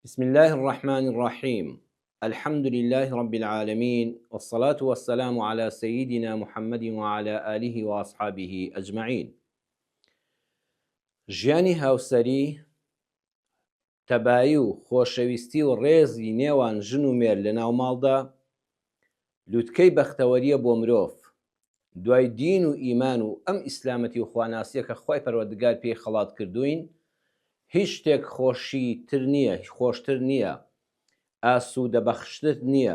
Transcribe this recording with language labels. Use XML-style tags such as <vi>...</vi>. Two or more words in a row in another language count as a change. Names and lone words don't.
<ar>بسم الله الرحمن الرحيم. الحمد لله رب العالمين، والصلاة والسلام على سيدنا محمد وعلى آله وأصحابه أجمعين.</ar> <ckb>ژیانی هاوسەری، تەبایی و خۆشەویستی و ڕێزی نێوان ژن و مێر لە ناو ماڵدا لووتکەی بەختەوەریە بۆ مرۆڤ. دوای دین و ئیمان و ئەم ئیسلامەتی و خواناسیە کە خۆی پەروەردگار پێی خەڵات کردوین، هیچ شتێک خۆشتر نییە، ئاسوودە بەخشتر نییە.</ckb>